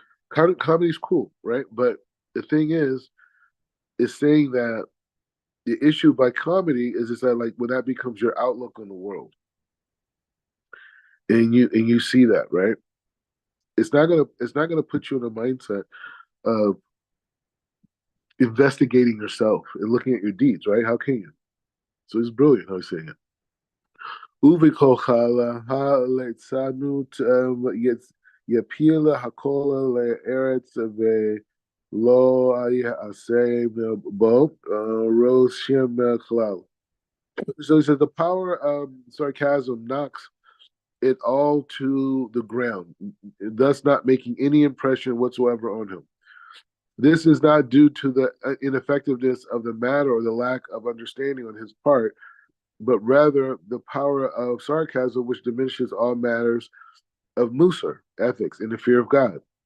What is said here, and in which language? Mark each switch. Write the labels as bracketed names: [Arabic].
[English] Comedy is cool, right? But the thing is saying that the issue by comedy is that like when that becomes your outlook on the world, and you see that, right? It's not gonna put you in a mindset of investigating yourself and looking at your deeds, right? How can you? So it's brilliant how he's saying it. [Hebrew] ובכוחלה הליצנות יפיל הכל לארץ ולא יעשה בו רושם כלל. [English] So he says the power of sarcasm knocks it all to the ground, thus not making any impression whatsoever on him. This is not due to the ineffectiveness of the matter or the lack of understanding on his part, but rather the power of sarcasm, which diminishes all matters of Musar, ethics, and the fear of God.